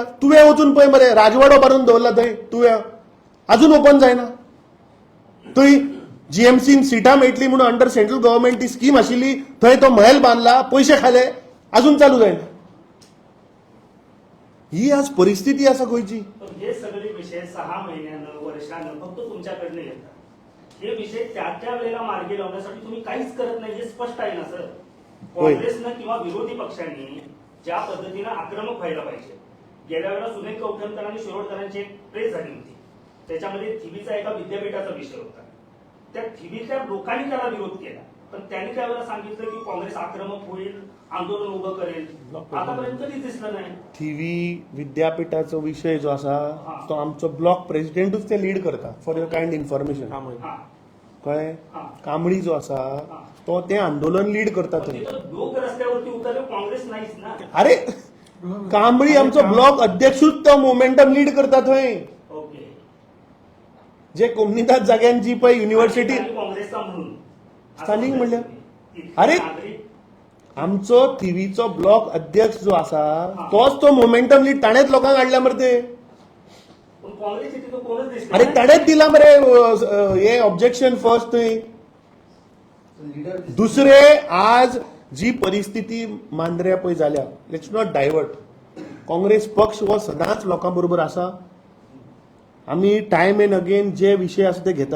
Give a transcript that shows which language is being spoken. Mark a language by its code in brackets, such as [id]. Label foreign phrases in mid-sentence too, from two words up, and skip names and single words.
[kok] तुवें वचून पळय मरे, राजवाडो बांदून दवरला थंय तुवें, अजून ओपन जायना. थंय जीएमसीन सिटां मेळटली म्हणून [en] under central government [kok] ती स्कीम आशिल्ली, थंय तो महल बांदला, पयशे खाले, अजून चालू जायना. ही आज परिस्थिती आसा गोंयची. [mr] पण हे सगळे विषय 6 महिन्यानं वर्षानं फक्त तुमच्याकडनं येतात. हे विषय त्या वेळेला मार्गी लावण्यासाठी तुम्ही काहीच करत नाही, हे स्पष्ट आहे ना सर. काँग्रेसनं किंवा विरोधी पक्षांनी ज्या पद्धतीनं आक्रमक व्हायला पाहिजे. गेल्या वेळेला सुनील कौठणकर आणि शिरोडकरांची एक प्रेस झाली होती, त्याच्यामध्ये थिबीचा एका विद्यापीठाचा विषय होता. त्या थिबीतल्या लोकांनी त्याला विरोध केला, पण त्यांनी त्यावेळेला सांगितलं की काँग्रेस आक्रमक होईल, आंदोलन उभं करेल. आतापर्यंत कधीच दिसलं नाही. [kok] थिवी विद्यापीठाचो विषय जो आसा तो आमचो ब्लॉक प्रेसिडेंटूच ते लीड करता. [en] for your kind information, [kok] कळ्ळें. कांबळी जो आसा तो ते आंदोलन लीड करता थंय. [mr] लोक रस्त्यावरती उतरले, काँग्रेस नाहीच ना. [kok] अरे कांबळी आमचो ब्लॉक अध्यक्षूच तो मोमेंटम लीड करता थंय. ओके. जे कोमनीदाद जाग्यांची पळय युनिव्हर्सिटी [mr] काँग्रेसचा म्हणून [kok] स्थानिक म्हणल्या. अरे आमचो थिवीचो ब्लॉक अध्यक्ष जो आसा तोच तो मोमेंटम लीड, ताणेच लोकांक हाडल्या मरे ते. [mr] पण काँग्रेस तिथं कोणच दिसलं अरे नाही. [kok] ताणेच दिला मरे हे ऑब्जेक्शन फर्स्ट थंय. दुसरे आज जी परिस्थिती मांद्र्या पळय जाल्या, [en] let's not divert. [kok] काँग्रेस पक्ष हो सदांच लोकां बरोबर आसा. आमी [en] time and again [kok] जे विषय आसा ते घेतात.